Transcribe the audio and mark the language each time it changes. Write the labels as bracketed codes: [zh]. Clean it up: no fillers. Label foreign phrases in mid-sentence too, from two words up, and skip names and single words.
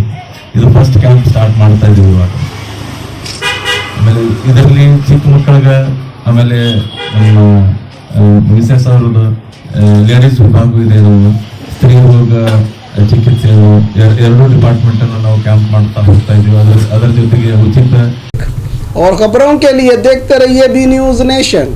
[kn] ಇದು [en] first camp start [kn] ಮಾಡ್ತಾ ಇದೀವಿ ಇವಾಗ. ಆಮೇಲೆ ಇದರಲ್ಲಿ ಚಿಕ್ಕ ಮಕ್ಕಳಿಗೆ, ಆಮೇಲೆ ನಮ್ಮ ಮಿಸಸ್ ಅವ್ರದ್ದು ಲೇಡೀಸ್ ವಿಭಾಗ ಇದೆ, ನಾವು ಸ್ತ್ರೀ ರೋಗ ಚಿಕಿತ್ಸೆ, ಎರಡೂ ಡಿಪಾರ್ಟ್ಮೆಂಟ್ ಅನ್ನು ನಾವು ಕ್ಯಾಂಪ್ ಮಾಡ್ತಾ ಹೋಗ್ತಾ ಇದೀವಿ. ಅದರ ಜೊತೆಗೆ ಉಚಿತ [hi] और खबरों के लिए देखते रहिए बी न्यूज नेशन।